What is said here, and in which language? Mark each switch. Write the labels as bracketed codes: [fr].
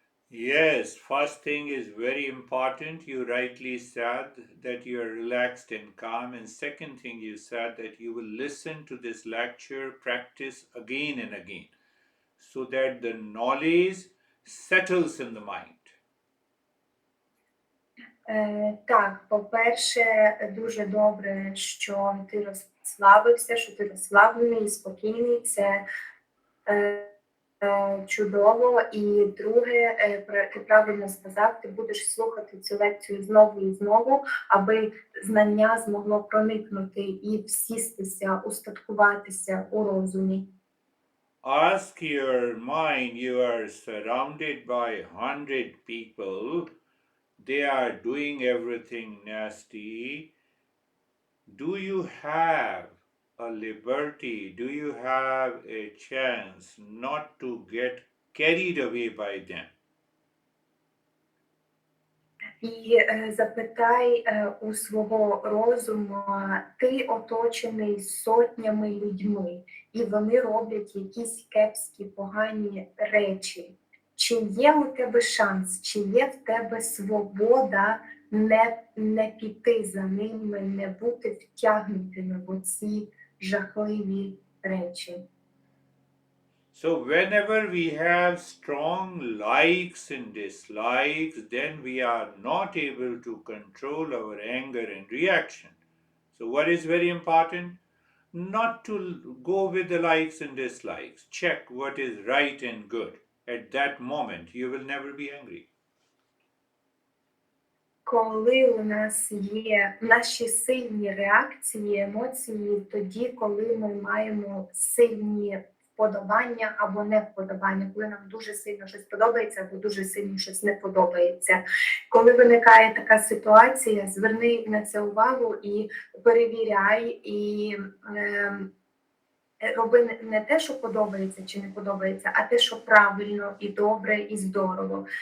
[en] Yes, first thing is very important. You rightly said that you are relaxed and calm. And second thing you said that you will listen to this lecture, practice again and again, so that the knowledge settles in the mind. [uk] Так, по-перше, дуже добре, що ти розслабився, що ти розслаблений і спокійний. Це чудово. І друге, ти правильно сказав, ти будеш слухати цю лекцію знову і знову, аби знання змогло проникнути і всістися, устаткуватися у розумі. [en] Ask your mind, you are surrounded by 100 people. They are doing everything nasty. Do you have a liberty? Do you have a chance not to get carried away by them? [uk] І запитай у свого розуму, ти оточений сотнями людьми, і вони роблять якісь кепські, погані речі. Чи є у тебе шанс, чи є в тебе свобода не піти за ними, не бути втягнутими в оці жахливі речі? [en] So whenever we have strong likes and dislikes, then we are not able to control our anger and reaction. So what is very important? Not to go with the likes and dislikes. Check what is right and good. At that moment, you will never be angry. [uk] Коли у нас є наші сильні реакції, емоції, тоді, коли ми маємо сильні вподобання або невподобання, коли нам дуже сильно щось подобається або дуже сильно щось не подобається. Коли виникає така ситуація, зверни на це увагу і перевіряй, і роби не те, що подобається чи не подобається, а те, що правильно і добре, і здорово.